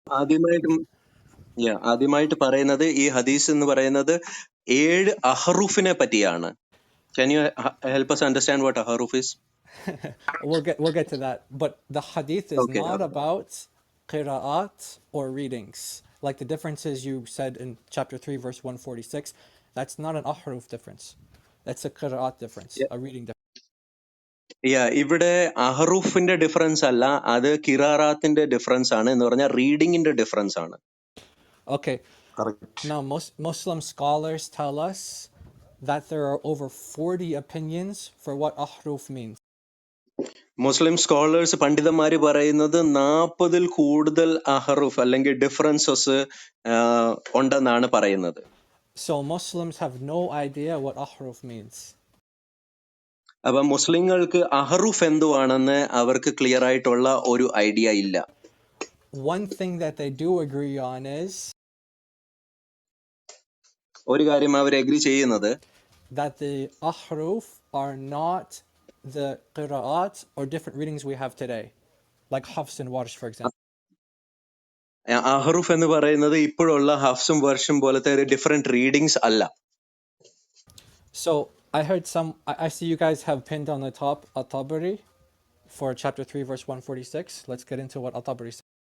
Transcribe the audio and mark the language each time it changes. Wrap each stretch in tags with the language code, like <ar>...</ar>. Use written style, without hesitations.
<ml>ആദ്യമായിട്ട് ആദ്യമായിട്ട് പറയുന്നത് ഈ ഹദീസ് എന്ന് പറയുന്നത് 7 അഹ്റൂഫിനെ പറ്റിയാണ്.</ml> <en>Can you help us understand what ahruf is? We'll get to that. But the hadith is Okay. not about qira'at or readings. Like the differences you said in chapter 3, verse 146, that's not an ahruf difference. That's a qira'at difference, Yeah. a reading difference.</en> <ml>ഇവിടെ അഹ്റൂഫിന്റെ difference അല്ല, അത് കിറാറാത്തിന്റെ difference ആണ്. എന്ന് പറഞ്ഞാൽ റീഡിങ്ങിന്റെ difference ആണ്.</ml> <en>Okay. Correct. Now, most Muslim scholars tell us that there are over 40 opinions for what ahruf means.</en> <ml>Muslim scholars പണ്ഡിതന്മാര് പറയുന്നത് 40-ൽ കൂടുതൽ അഹ്റൂഫ് അല്ലെങ്കിൽ ഡിഫറൻസസ് ഉണ്ടെന്നാണ് പറയുന്നത്.</ml> <en>So Muslims have no idea what ahruf means.</en> <ml>അപ്പൊ മുസ്ലിങ്ങൾക്ക് അഹ്റൂഫ് എന്തുവാണെന്ന് അവർക്ക് ക്ലിയർ ആയിട്ടുള്ള ഒരു ഐഡിയ ഇല്ല.</ml> <en>One thing that they do agree on is</en> <ml>ഒരു കാര്യം അവർ എഗ്രി ചെയ്യുന്നത്</ml> <en>that the ahruf are not the qira'at or different readings we have today, like Hafs and Warsh, for example.</en> <ml>അഹ്റൂഫ് എന്ന് പറയുന്നത് ഇപ്പോഴുള്ള ഹഫ്സും വർഷും പോലത്തെ ഒരു ഡിഫറെന്റ് റീഡിങ്സ് അല്ല.</ml> <en>So I heard I see you guys have pinned on the top At-Tabari for chapter 3, verse 146. Let's get into what At-Tabari says.</en>